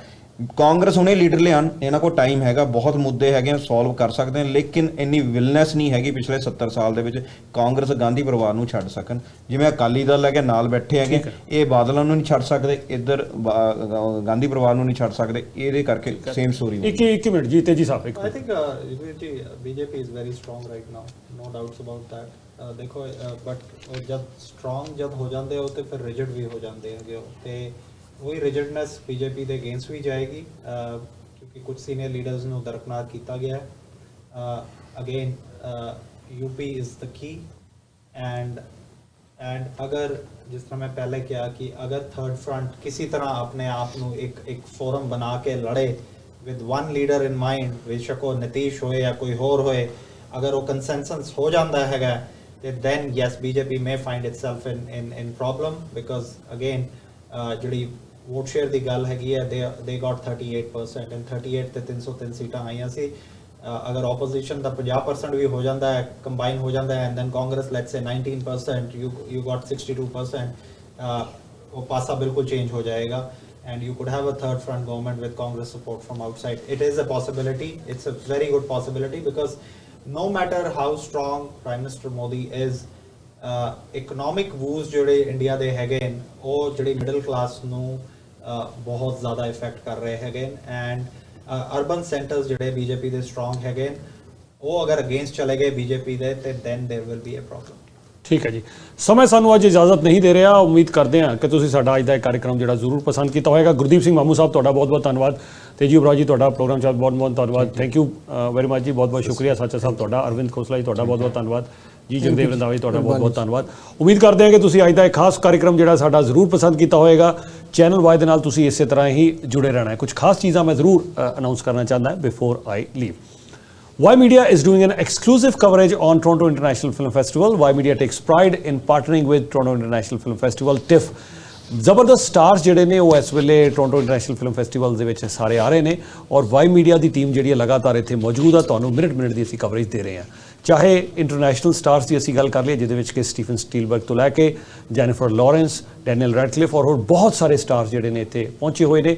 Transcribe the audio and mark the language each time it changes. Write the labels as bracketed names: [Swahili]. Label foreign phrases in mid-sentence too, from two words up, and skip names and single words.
[Punjabi] ਕਾਂਗਰਸ ਹੁਣੇ ਲੀਡਰ ਲਿਆਉਣ, ਇਹਨਾਂ ਕੋਲ ਟਾਈਮ ਹੈਗਾ, ਬਹੁਤ ਮੁੱਦੇ ਹੈਗੇ, ਸੋਲਵ ਕਰ ਸਕਦੇ ਨੇ, ਲੇਕਿਨ ਇੰਨੀ ਵਿਲਨੈਸ ਨਹੀਂ ਹੈਗੀ ਪਿਛਲੇ 70 ਸਾਲ ਦੇ ਵਿੱਚ ਕਾਂਗਰਸ ਗਾਂਧੀ ਪਰਿਵਾਰ ਨੂੰ ਛੱਡ ਸਕਣ। ਜਿਵੇਂ ਅਕਾਲੀ ਦਲ ਹੈਗੇ ਨਾਲ ਬੈਠੇ ਹੈਗੇ, ਇਹ ਬਾਦਲਾਂ ਨੂੰ ਨਹੀਂ ਛੱਡ ਸਕਦੇ, ਇੱਧਰ ਗਾਂਧੀ ਪਰਿਵਾਰ ਨੂੰ ਨਹੀਂ ਛੱਡ ਸਕਦੇ। ਇਹਦੇ ਕਰਕੇ [English] same story. [Punjabi] ਇੱਕ ਮਿੰਟ ਜੀ ਤੇਜੀ ਸਾਹਿਬ। [English] I think BJP is very strong right now, no doubts about that. [Hindi] देखो बट जब strong जब हो जाते हो तो फिर rigid भी हो जाते हैं ते वही रिजिडनेस बीजेपी के अगेंस्ट भी जाएगी क्योंकि कुछ सीनियर लीडर्स ने दरकनार किया गया है। [English] again UP is the key and and [Hindi] अगर जिस तरह मैं पहले किया कि अगर थर्ड फ्रंट किसी तरह अपने आप ਨੂੰ एक फोरम बना के लड़े [English] with one leader in mind, [Hindi] बेशक वो नीतीश होए या कोई होर होए, अगर वो कंसेंसस हो जाता हैगा ਤੇ [English] then yes BJP may find itself in problem because again [Punjabi] ਜਿਹੜੀ ਵੋਟ ਸ਼ੇਅਰ ਦੀ ਗੱਲ ਹੈਗੀ ਹੈ [English] they got 38% and 38 [Punjabi] ਤੇ 303 ਸੀਟਾਂ ਆਈਆਂ ਸੀ। ਅਗਰ ਆਪੋਜੀਸ਼ਨ ਦਾ 50% ਵੀ ਹੋ ਜਾਂਦਾ ਹੈ, ਕੰਬਾਈਨ ਹੋ ਜਾਂਦਾ ਹੈ [English] and then Congress let's say 19%, you got 62%, [Punjabi] ਉਹ ਪਾਸਾ ਬਿਲਕੁਲ ਚੇਂਜ ਹੋ ਜਾਏਗਾ [English] and you could have a third front government with Congress support from outside. It is a possibility, it's a very good possibility because no matter how strong Prime Minister Modi is, economic woes [Punjabi] ਜਿਹੜੇ ਇੰਡੀਆ ਦੇ ਹੈਗੇ ਨੇ ਉਹ ਜਿਹੜੀ [English] middle class [Punjabi] ਨੂੰ ਬਹੁਤ ਜ਼ਿਆਦਾ ਇਫੈਕਟ ਕਰ ਰਹੇ ਹੈਗੇ [English] and urban centers [Punjabi] ਜਿਹੜੇ ਬੀਜੇਪੀ ਦੇ ਸਟਰੋਂਗ ਹੈਗੇ ਉਹ ਅਗਰ ਅਗੇਂਸਟ ਚਲੇ ਗਏ ਬੀਜੇਪੀ ਦੇ ਤੇ [English] then there will be a problem. [Punjabi] ਠੀਕ ਹੈ ਜੀ, ਸਮੇਂ ਸਾਨੂੰ ਅੱਜ ਇਜਾਜ਼ਤ ਨਹੀਂ ਦੇ ਰਿਹਾ। ਉਮੀਦ ਕਰਦੇ ਹਾਂ ਕਿ ਤੁਸੀਂ ਸਾਡਾ ਅੱਜ ਦਾ ਇਹ ਕਾਰਜਕ੍ਰਮ ਜਿਹੜਾ ਜ਼ਰੂਰ ਪਸੰਦ ਕੀਤਾ ਹੋਵੇਗਾ। ਗੁਰਦੀਪ ਸਿੰਘ ਮਾਮੂ ਸਾਹਿਬ ਤੁਹਾਡਾ ਬਹੁਤ ਬਹੁਤ ਧੰਨਵਾਦ। ਤੇਜੀ ਉਬਰਾਜ ਜੀ ਤੁਹਾਡਾ ਪ੍ਰੋਗਰਾਮ 'ਚ ਬਹੁਤ ਬਹੁਤ ਧੰਨਵਾਦ। [English] thank you very much [Punjabi] ਜੀ, ਬਹੁਤ ਬਹੁਤ ਸ਼ੁਕਰੀਆ। ਸਾਚਾ ਸਾਹਿਬ ਤੁਹਾਡਾ, ਅਰਵਿੰਦ ਖੋਸਲਾ ਜੀ ਤੁਹਾਡਾ ਬਹੁਤ ਬਹੁਤ ਧੰਨਵਾਦ ਜੀ, ਜਗਦੇਵ ਰੰਧਾਵਾ ਜੀ ਤੁਹਾਡਾ ਬਹੁਤ ਬਹੁਤ ਧੰਨਵਾਦ। ਉਮੀਦ ਕਰਦੇ ਹਾਂ ਕਿ ਤੁਸੀਂ ਅੱਜ ਦਾ ਇਹ ਖਾਸ ਕਾਰਜਕ੍ਰਮ ਜਿਹੜਾ ਸਾਡਾ ਜ਼ਰੂਰ ਪਸੰਦ ਕੀਤਾ ਹੋਵੇਗਾ। ਚੈਨਲ ਵਾਈ ਦੇ ਨਾਲ ਤੁਸੀਂ ਇਸੇ ਤਰ੍ਹਾਂ ਹੀ ਜੁੜੇ ਰਹਿਣਾ ਹੈ। ਕੁਝ ਖਾਸ ਚੀਜ਼ਾਂ ਮੈਂ ਜ਼ਰੂਰ ਅਨਾਊਂਸ ਕਰਨਾ ਚਾਹੁੰਦਾ [English] before I leave. Y Media is doing an exclusive coverage on Toronto International Film Festival. Y Media takes pride in partnering with Toronto International Film Festival, TIFF. [Punjabi] ਜ਼ਬਰਦਸਤ ਸਟਾਰਸ ਜਿਹੜੇ ਨੇ ਉਹ ਇਸ ਵੇਲੇ ਟੋਰਾਂਟੋ ਇੰਟਰਨੈਸ਼ਨਲ ਫਿਲਮ ਫੈਸਟੀਵਲ ਦੇ ਵਿੱਚ ਸਾਰੇ ਆ ਰਹੇ ਨੇ ਔਰ ਵਾਈ ਮੀਡੀਆ ਦੀ ਟੀਮ ਜਿਹੜੀ ਹੈ ਲਗਾਤਾਰ ਇੱਥੇ ਮੌਜੂਦ ਆ। ਤੁਹਾਨੂੰ ਮਿੰਟ ਦੀ ਅਸੀਂ ਕਵਰੇਜ ਦੇ ਰਹੇ ਹਾਂ। ਚਾਹੇ [English] international stars [Punjabi] ਦੀ ਅਸੀਂ ਗੱਲ ਕਰ ਲਈਏ ਜਿਹਦੇ ਵਿੱਚ ਕਿ ਸਟੀਫਨ ਸਟੀਲਬਰਗ ਤੋਂ ਲੈ ਕੇ ਜੈਨੀਫਰ ਲਾਰੈਂਸ, ਡੈਨੀਅਲ ਰੈਡਕਲਿਫ ਔਰ ਹੋਰ ਬਹੁਤ ਸਾਰੇ ਸਟਾਰਸ ਜਿਹੜੇ ਨੇ ਇੱਥੇ ਪਹੁੰਚੇ ਹੋਏ ਨੇ।